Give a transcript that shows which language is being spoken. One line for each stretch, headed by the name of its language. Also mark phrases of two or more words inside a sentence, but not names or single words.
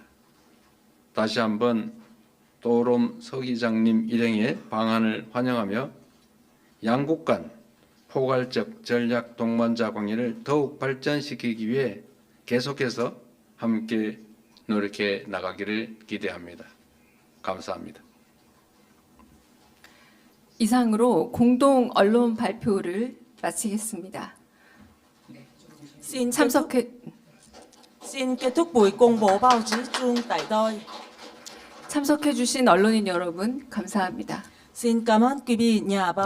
Korean: 다시 한번 또롬 서기장님 일행의 방안을 환영하며 양국 간 포괄적 전략 동반자 관계를 더욱 발전시키기 위해 계속해서 함께 노력해 나가기를 기대합니다. 감사합니다. 이상으로 공동 언론 발표를 마치겠습니다.
Vietnamese: Xin
Korean: 참석해
Vietnamese: kết thúc buổi công bố báo chí chung tại đây.
Korean: 참석해 주신 언론인 여러분 감사합니다.
Vietnamese: Xin cảm ơn quý vị nhà báo.